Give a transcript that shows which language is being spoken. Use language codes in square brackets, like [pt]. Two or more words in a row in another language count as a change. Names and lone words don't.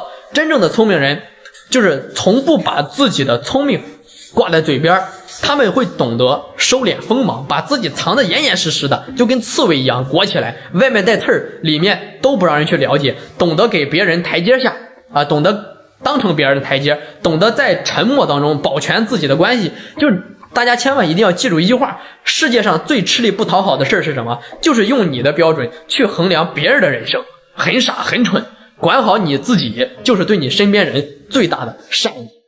[zh] 真正的聰明人就是從不把自己的聰明掛在嘴邊，他們會懂得收斂鋒芒，把自己藏得嚴嚴實實的，就跟刺猬一樣裹起來，外面帶刺兒，裡面都不讓人去了解，懂得給別人台階下啊，懂得當成別人的台階，懂得在沉默當中保全自己的關係。就是大家千萬一定要記住一句話，世界上最吃力不討好的事是什麼？就是用你的標準去衡量別人的人生，很傻很蠢。管好你自己，就是對你身邊人最大的善意。